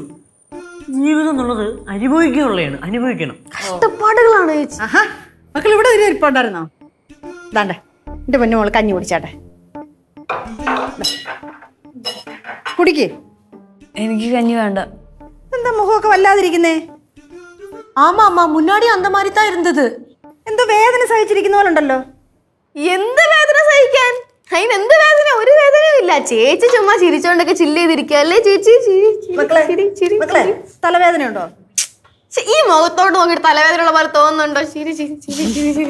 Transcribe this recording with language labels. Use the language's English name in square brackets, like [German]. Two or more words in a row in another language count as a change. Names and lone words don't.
[Malayalam] ജീവിതം എന്നുള്ളത് അനുഭവിക്കണം. കഷ്ടപ്പാടുകളാണ് ചേച്ചി. മക്കൾ ഇവിടെ ഒരു ഇരിപ്പുണ്ടായിരുന്നോ? ഇതാണ്ടേ എന്റെ പൊന്നു മോള് കഞ്ഞി കുടിച്ചാട്ടെ. കുടിക്ക്. എനിക്ക് കഞ്ഞി വേണ്ട. എന്താ മുഖമൊക്കെ വല്ലാതിരിക്കുന്നേ? [Tamil] ஆமா ஆமா முன்னாடி அந்த மாதிரி தான் இருந்தது. [Malayalam] എന്തോ വേദന സഹിച്ചിരിക്കുന്ന പോലെ ഉണ്ടല്ലോ. എന്ത് വേദന സഹിക്കാൻ? അതിനെന്ത് വേദന? ഒരു വേദനയും ഇല്ല. ചേച്ചി ചുമ്മാ ചിരിച്ചോണ്ടൊക്കെ ചില്ല് ചെയ്തിരിക്കുക അല്ലേ ചേച്ചി? മക്കളെ തലവേദന ഉണ്ടോ? ഈ മുഖത്തോട്ട് നോക്കിട്ട് തലവേദന ഉള്ള പോലെ തോന്നുന്നുണ്ടോ? ചിരി ചിരി ചിരി ചിരി ചിരി